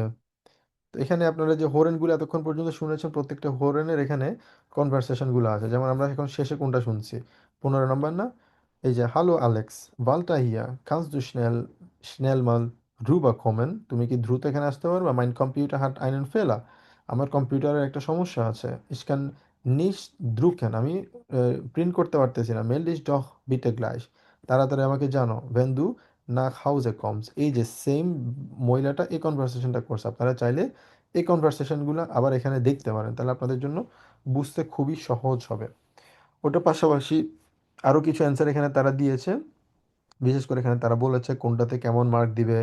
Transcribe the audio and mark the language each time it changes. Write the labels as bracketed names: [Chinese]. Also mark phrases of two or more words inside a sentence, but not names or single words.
[Bangla] তো এখানে আপনারা যে হোরেনগুলো এতক্ষণ পর্যন্ত শুনেছেন, প্রত্যেকটা হোরেনের এখানে কনভারসেশনগুলো আছে। যেমন আমরা এখন শেষে কোনটা শুনছি, 15 নম্বর না? এই যে [German] Hallo Alex, Walter hier, kannst du schnell mal rüber kommen, [Bangla] তুমি কি দ্রুত এখানে আসতে পারবা? [German] mein Computer hat einen Fehler, [Bangla] আমার কম্পিউটারের একটা সমস্যা আছে। [German] ich kann nicht drucken, [Bangla] আমি প্রিন্ট করতে পারতেছি না। [German] melde dich doch bitte gleich, [Bangla] তাড়াতাড়ি আমাকে জানো, [German] wenn du nach Hause kommst। [Bangla] এই যে সেম মহিলাটা এই কনভারসেশনটা করছে, আপনারা চাইলে এই কনভারসেশনগুলো আবার এখানে দেখতে পারেন, তাহলে আপনাদের জন্য বুঝতে খুবই সহজ হবে। ওটার পাশাপাশি আরও কিছু অ্যান্সার এখানে তারা দিয়েছে, বিশেষ করে এখানে তারা বলেছে কোনটাতে কেমন মার্ক দিবে।